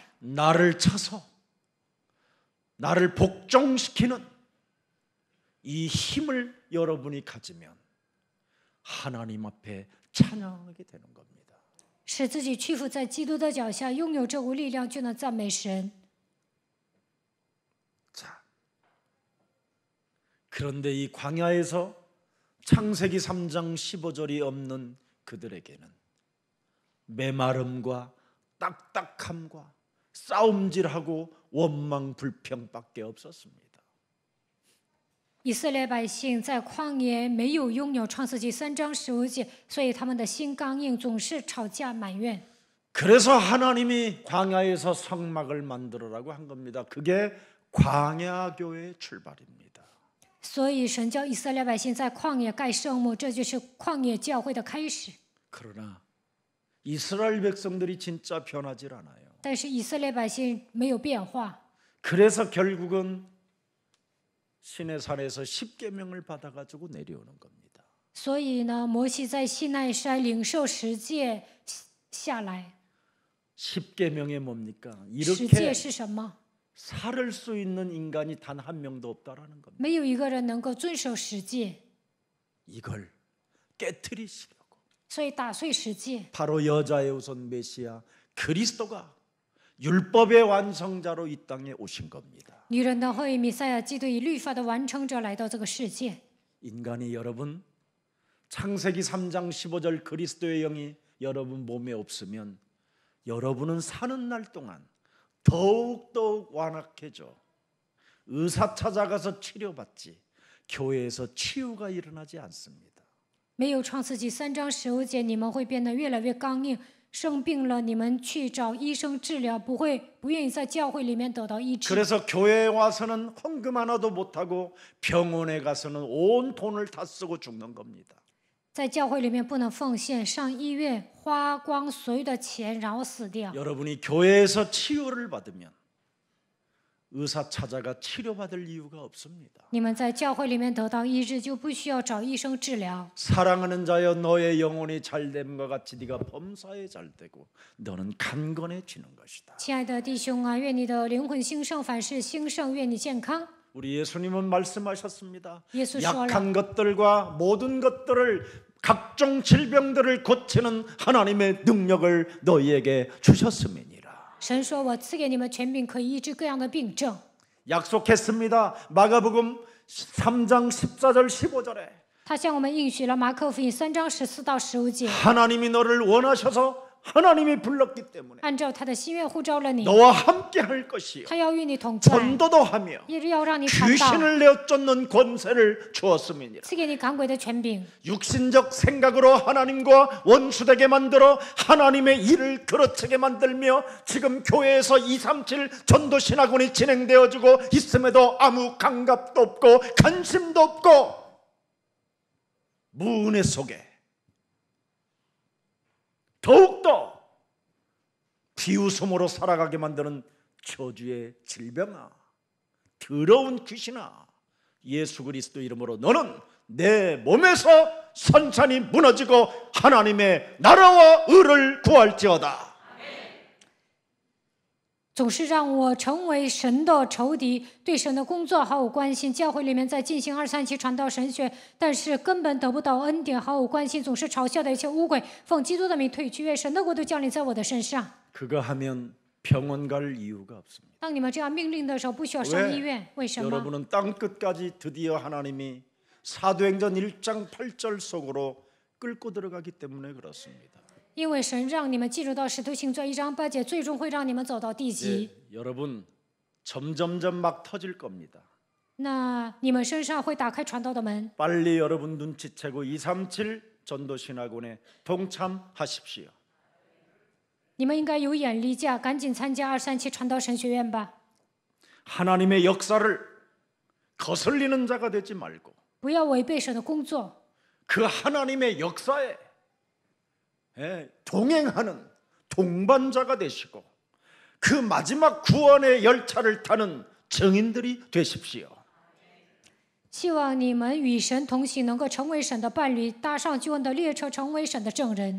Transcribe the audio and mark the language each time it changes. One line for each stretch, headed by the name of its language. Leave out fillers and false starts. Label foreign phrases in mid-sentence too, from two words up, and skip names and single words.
Korean: 나를 쳐서 나를 복종시키는 이 힘을 여러분이 가지면 하나님 앞에 찬양하게 되는 겁니다.
Chinese: 使自己屈服在基督的脚下，拥有这股力量，就能赞美神。
Korean: 자, 그런데 이 광야에서 창세기 3장 15절이 없는 그들에게는 메마름과 딱딱함과 싸움질하고 원망 불평밖에 없었습니다.
Chinese: 以色列百姓在旷野没有拥有创世纪3章15节，所以他们的心刚硬，总是吵架埋怨。
Korean: 그래서 하나님이 광야에서 성막을 만들어라고 한 겁니다. 그게 광야교회의 출발입니다.
Chinese: 所以神叫以色列百姓在旷野盖圣幕，这就是旷野教会的开始。
Korean: 그러나 이스라엘 백성들이 진짜 변하질 않아요.
Chinese: 但是以色列百姓没有变化，
Korean: 그래서 결국은 시내산에서 10계명을 받아가지고 내려오는 겁니다.
Chinese: 所以呢，摩西在西奈山领受十诫下来。
Korean: 10계명이 뭡니까?
Chinese: 十诫
Korean: 이렇게
Chinese: 是什么？
Korean: 살을 수 있는 인간이 단 한 명도 없다라는 겁니다.
Chinese: 没有一个人能够遵守十诫，
Korean: 이걸 깨트리시려고
Chinese: 所以打碎十诫，
Korean: 바로 여자의 우선 메시아 그리스도가 율법의 완성자로 이 땅에 오신 겁니다.
Chinese: 女人的后裔弥赛亚基督以律法的完成者来到这个世界。
Korean: 인간이 여러분 창세기 3장 15절 그리스도의 영이 여러분 몸에 없으면 여러분은 사는 날 동안 더욱더욱 완악해져 의사 찾아가서 치료받지 교회에서 치유가 일어나지 않습니다.
Chinese: 没有创世纪3章15节，你们会变得越来越刚硬，生病了你们去找医生治疗，不愿意在教会里面得到医治。
Korean: 그래서 교회에 와서는 헌금 하나도 못하고 병원에 가서는 온 돈을 다 쓰고 죽는 겁니다.
Chinese: 在教会里面不能奉献，上医院花光所有的钱，然后死掉。
Korean: 여러분이 교회에서 치유를 받으면 의사 찾아가 치료받을 이유가 없습니다.
Chinese: 你们在教会里面得到医治，就不需要找医生治疗。
Korean: 사랑하는 자여 너의 영혼이 잘됨과 같이 네가 범사에 잘되고 너는 강건해지는 것이다.
Chinese: 亲爱的弟兄啊，愿你的灵魂兴盛，凡事兴盛，愿你健康。
Korean: 우리 예수님은 말씀하셨습니다. 예수 약한 것들과 모든 것들을 각종 질병들을 고치는 하나님의 능력을 너희에게 주셨음이니라.
Chinese: 神说：“我赐给你们权柄，可以医治各样的病症。”
Korean: 약속했습니다. 마가복음 3장 14절 15절에
Chinese: 他向我们应许了马可福音3章14到15节，
Korean: 하나님이 너를 원하셔서 하나님이 불렀기 때문에
Chinese: 按照他的心愿呼召了你，
Korean: 너와 함께 할 것이요
Chinese: 他要与你同在，
Korean: 전도도 하며
Chinese: 也要让你传道，
Korean: 귀신을 내어 쫓는 권세를 주었음이니라.
Chinese: 赐给你赶鬼的权柄。
Korean: 육신적 생각으로 하나님과 원수되게 만들어 하나님의 일을 그르치게 만들며 지금 교회에서 237 전도신학원이 진행되어지고 있음에도 아무 감각도 없고 관심도 없고 무은혜 속에 더욱더 비웃음으로 살아가게 만드는 저주의 질병아, 더러운 귀신아, 예수 그리스도 이름으로 너는 내 몸에서 산산이 무너지고 하나님의 나라와 의를 구할지어다.
Chinese: 总是让我成为神的仇敌，对神的工作毫无关心。教会里面在进行237传道神学，但是根本得不到恩典，毫无关心，总是嘲笑的一切污鬼，奉基督的名退去，愿神的国度降临在我的身上。
Korean: 그거 하면 병원 갈 이유가 없습니다.
Chinese: 当你们这样命令的时候，不需要上医院，为什么？
Korean: 여러분은 땅 끝까지 드디어 하나님이 사도행전 1장 8절 속으로 끌고 들어가기 때문에 그렇습니다.
Chinese: 因为神让你们进入到使徒行传1章8节，最终会让你们走到地极。
Korean: 여러분 점점점 막 터질 겁니다.
Chinese: 那你们身上会打开传道的门。
Korean: 빨리 여러분 눈치채고 237 전도신학원에 동참하십시오.
Chinese: 你们应该有眼力价，赶紧参加237传道神学院吧！
Korean: 하나님의 역사를 거슬리는 자가 되지 말고
Chinese: 不要违背神的工作，
Korean: 그 하나님의 역사에 동행하는 동반자가 되시고 그 마지막 구원의 열차를 타는 증인들이 되십시오.
Chinese: 希望你们与神同行，能够成为神的伴侣，搭上救恩的列车，成为神的证人。